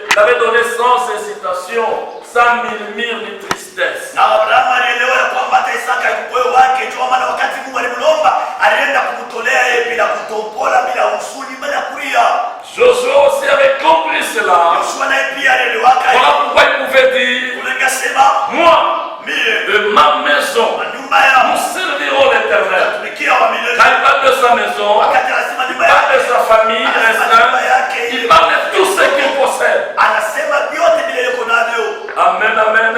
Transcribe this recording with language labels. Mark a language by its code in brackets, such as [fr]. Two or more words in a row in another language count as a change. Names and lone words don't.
[fr] avait donné sans hésitation, sans murmure ni tristesse. [sw] Na Abrahamu alielewa ya kwamba hata Isaka moyo wake ndio maana wakati Mungu alimlomba alienda kumtolea yeye bila kutopola, bila huzuni, bila kulia. [fr] Josué aussi avait compris cela. [sw] Yoshua naye pia alielewa. [fr] Voilà pourquoi il pouvait dire, moi, de ma maison, nous servirons l'Éternel. Quand il parle de sa maison, il parle de sa famille, il parle de tout ce qu'il possède. Amen, amen.